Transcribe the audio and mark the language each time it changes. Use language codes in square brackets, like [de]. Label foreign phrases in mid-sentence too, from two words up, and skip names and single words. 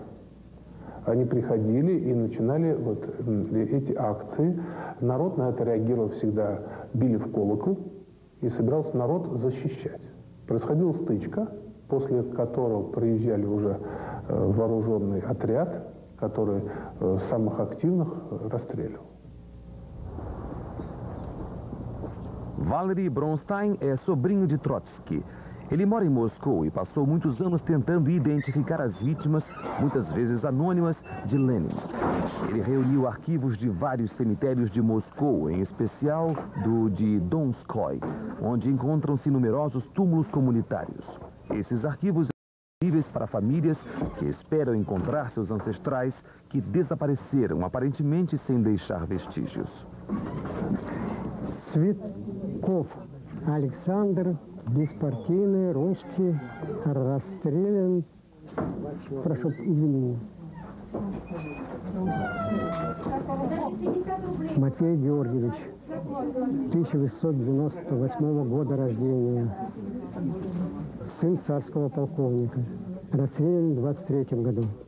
[ru] Они приходили и начинали вот эти акции. Народ на это реагировал всегда, били в колокол, и собирался народ защищать. Происходила стычка, после которого приезжали уже вооруженный отряд, который самых активных расстреливал. [pt] Valery Bronstein é sobrinho de Trotsky. Ele mora em Moscou e passou muitos anos tentando identificar as vítimas, muitas vezes anônimas, de Lenin. Ele reuniu arquivos de vários cemitérios de Moscou, em especial do de Donskoy, onde encontram-se numerosos túmulos comunitários. Esses arquivos são disponíveis para famílias que esperam encontrar seus ancestrais que desapareceram, aparentemente sem deixar vestígios. [ru] Цветков Александр, беспартийный, русский, расстрелян, прошу извинения. Матвей Георгиевич, 1898 года рождения, сын царского полковника, расстрелян в 23 году.